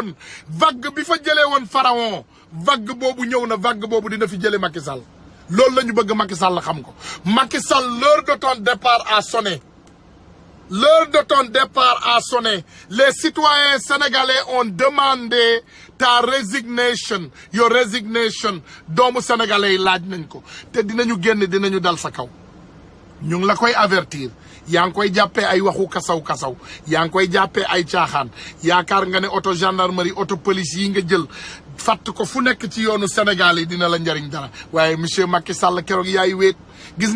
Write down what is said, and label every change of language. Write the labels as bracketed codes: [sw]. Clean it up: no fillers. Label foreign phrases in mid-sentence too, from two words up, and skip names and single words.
[wo] woon pharaon vague boobu ñëw na vague boobu dina fi jëlee Macky Sall loolu la ñu bëgg Macky Sall xam ko Macky Sall [fr] l'heure de ton départ a sonné. L'heure de ton départ a sonné. Les citoyens sénégalais ont demandé ta resignation, [en] your resignation. [wo] Doomu sénégalais yi laaj nañ ko te dinañu génn dinañu dal sa kaw ñu ngi la koy avertir yaa ngi koy jàppee ay waxu kasaw yaa ngi koy jàppee ay caaxaan yaakaar nga ne [fr] auto gendarmerie auto police [wo] yi nga jël fàtt ko fu nekk ci yoonu Sénégal yi dina la njariñ dara waaye monsieur Macky Sall keroog yaay wéet gis